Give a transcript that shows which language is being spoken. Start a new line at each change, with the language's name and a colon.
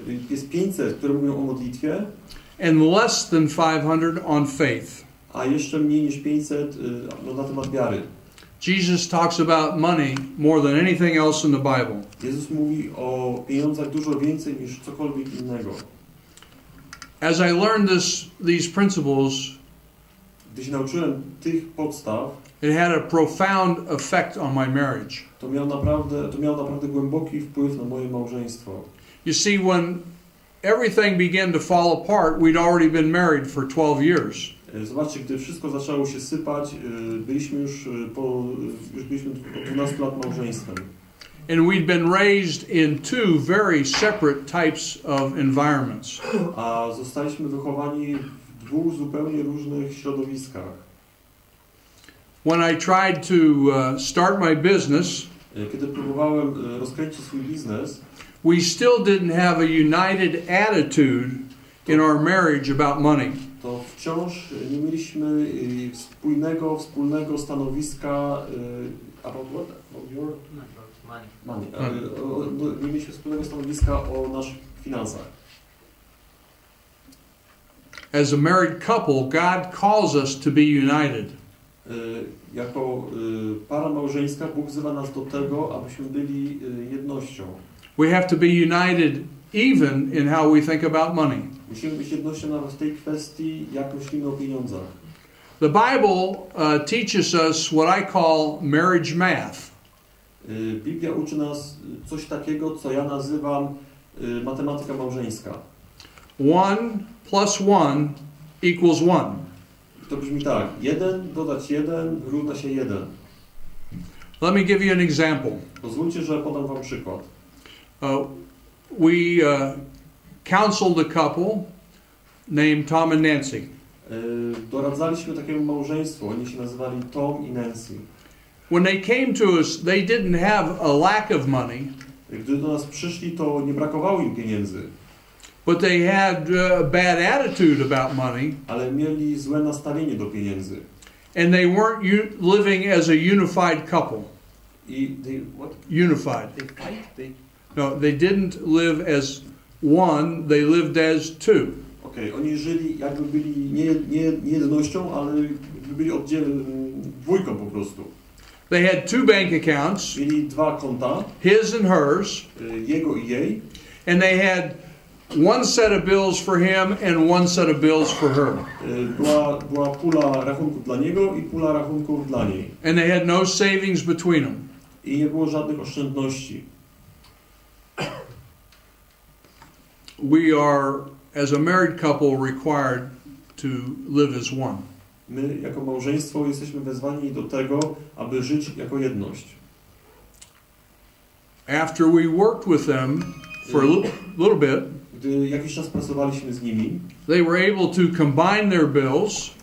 Polish: Jest 500, które mówią o modlitwie.
English: And less than 500 on faith.
Polish: A jeszcze mniej niż 500 na temat wiary.
English: Jesus talks about money more than anything else in the Bible.
Polish: Jezus mówi o pieniądzach dużo więcej niż cokolwiek innego.
English: As I learned these principles,
Polish: gdy się nauczyłem tych podstaw,
English: it had a profound effect on my marriage.
Polish: To miało naprawdę głęboki wpływ na moje małżeństwo.
English: You see, when everything began to fall apart, we'd already been married for 12 years.
Polish: Zobaczcie, gdy wszystko zaczęło się sypać, byliśmy już byliśmy od 12 lat małżeństwem.
English: And we'd been raised in 2 very separate types of environments.
Polish: A zostaliśmy wychowani w 2 zupełnie różnych środowiskach.
English: When I tried to start my business,
Polish: kiedy próbowałem rozkręcić swój biznes,
English: we still didn't have a united attitude in our marriage about money.
Polish: To wciąż nie mieliśmy wspólnego stanowiska
English: about what? About your money.
Polish: Nie mieliśmy wspólnego stanowiska o naszych finansach.
English: As a married couple, God calls us to be united.
Polish: Jako para małżeńska Bóg wzywa nas do tego, abyśmy byli jednością.
English: We have to be united even in how we think about money.
Polish: Musimy być jednością nawet w tej kwestii, jak myślimy o pieniądzach.
English: The Bible teaches us what I call marriage math.
Polish: Biblia uczy nas coś takiego, co ja nazywam matematyka małżeńska.
English: 1 plus 1 equals 1.
Polish: To brzmi tak: 1 dodać 1 równa się 1.
English: Let me give you an example.
Polish: Pozwólcie, że podam wam przykład.
English: We counseled a couple named Tom and Nancy.
Polish: doradzaliśmy takiemu małżeństwu. Oni się nazywali Tom i Nancy.
English: When they came to us, they didn't have a lack of money.
Polish: Gdy do nas przyszli, to nie brakowało im pieniędzy.
English: But they had a bad attitude about money.
Polish: Ale mieli złe nastawienie do pieniędzy.
English: And they weren't living as a unified couple.
Polish: I
English: what? Unified. They fight? No, they didn't live as one, they lived as two.
Polish: Okej, oni żyli jakby byli nie jednością, ale byli dwójką po prostu.
English: They had two bank accounts.
Polish: Mieli dwa konta.
English: His and hers.
Polish: Jego i jej.
English: And they had one set of bills for him and one set of bills for her.
Polish: Była pula rachunków dla niego i pula rachunków dla niej.
English: And they had no savings between them.
Polish: I nie było żadnych oszczędności.
English: We are, as a married couple, required to live as one.
Polish: My, jako małżeństwo, jesteśmy wezwani do tego, aby żyć jako jedność.
English: After we worked with them for a little bit,
Polish: gdy jakiś czas pracowaliśmy z nimi,
English: they were able to combine their bills.